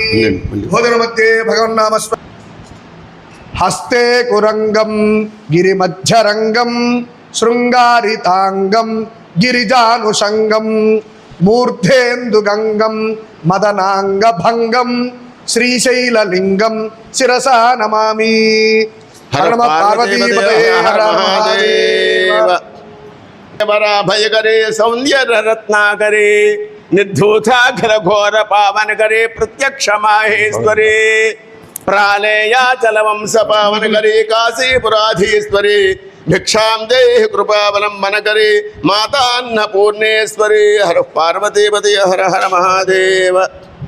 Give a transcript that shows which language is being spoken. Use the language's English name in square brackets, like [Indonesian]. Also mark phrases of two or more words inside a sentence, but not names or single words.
[Sanskrit] భోజన మధ్యే భగవన్నామ హస్తే కురంగం గిరిమధ్యరంగం శృంగారితాంగం గిరిజానుషంగం మూర్ధేందుగంగం మదనాంగభంగం శ్రీశైలలింగం శిరసా నమామి. హర నమ పార్వతీపతే హర మహాదేవ. భయకరే సౌందర్య రత్నాకరే నిర్ధూతాఖిల ఘోర పావన करे प्रत्यक्ष माहेश्वरे प्रालेयाचल वंश पावन करे काशीपुराधीश्वरे भिक्षां देहि कृपावलंबन करे माता अन्नपूर्णेश्वरी हर पार्वतीपति हर हर महादेव.